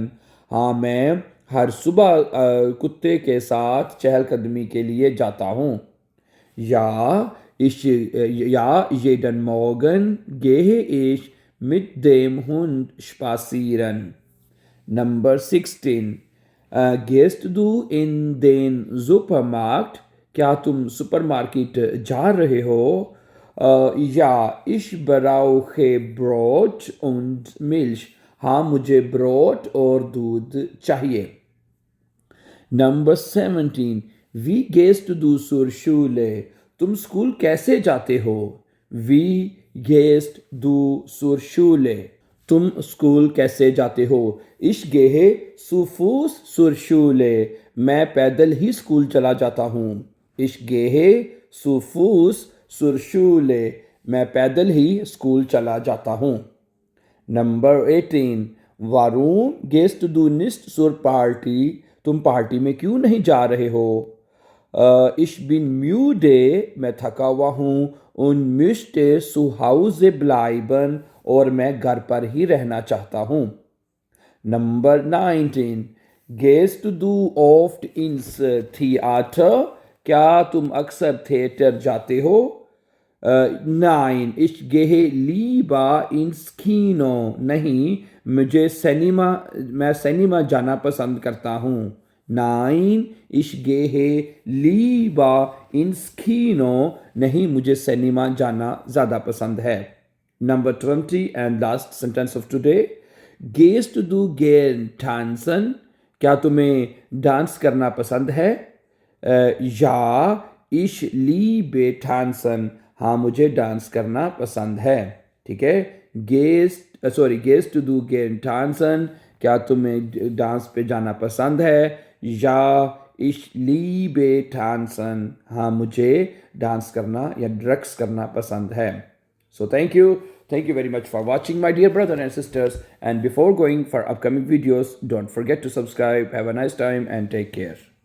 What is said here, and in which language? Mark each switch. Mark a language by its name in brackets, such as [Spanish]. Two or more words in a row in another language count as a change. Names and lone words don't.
[Hindi] हाँ, मैं हर सुबह कुत्ते के साथ चहलकदमी के लिए जाता हूँ. [German] Ja, jeden Morgen gehe ich mit dem Hund spazieren. [Hindi] Number 16. [German] Gehst du in den Supermarkt? [Hindi] क्या तुम सुपरमार्केट जा रहे हो? [German] Ja, ich brauche Brot und Milch. [Hindi] हाँ, मुझे ब्रोट और दूध चाहिए. Number 17. [German] Wie gehst du zur Schule? [Hindi] तुम स्कूल कैसे जाते हो? [German] Wie gehst du zur Schule? [Hindi] तुम स्कूल कैसे जाते हो? [German] Ich gehe zu Fuß zur Schule. [Hindi] मैं पैदल ही स्कूल चला जाता हूँ. [German] Ich gehe zu Fuß zur Schule. [Hindi] मैं पैदल ही स्कूल चला जाता हूँ. Number 18. [German] Warum gehst du nicht zur Party? [Hindi] तुम पार्टी में क्यों नहीं जा रहे हो? [German] Ich bin müde. [Hindi] मैं थका हुआ हूँ. [German] Und möchte zu Hause bleiben. [Hindi] और मैं घर पर ही रहना चाहता हूँ. Number 19. [German] Gehst du oft ins Theater? [Hindi] क्या तुम अक्सर थिएटर जाते हो? [German] Nein, ich gehe lieber ins Kino. [Hindi] नहीं, मैं सिनेमा जाना पसंद करता हूँ. [German] Nein, ich gehe lieber ins Kino. [Hindi] नहीं, मुझे सिनेमा जाना ज़्यादा पसंद है. [English] Number 20 and last sentence of today. [German] Gehst du gern tanzen? [Hindi] क्या तुम्हें डांस करना पसंद है? [German] Ja, ich liebe tanzen. [Hindi] हाँ, मुझे डांस करना पसंद है. ठीक है. [German] Gehst du gern tanzen? [Hindi] क्या तुम्हें डांस पे जाना पसंद है? [German] Ja, ich liebe tanzen. [Hindi] हाँ, मुझे डांस करना या ड्रग्स करना पसंद है. [English] So thank you very much for watching, my dear brothers and sisters. And before going for upcoming videos, don't forget to subscribe. Have a nice time and take care.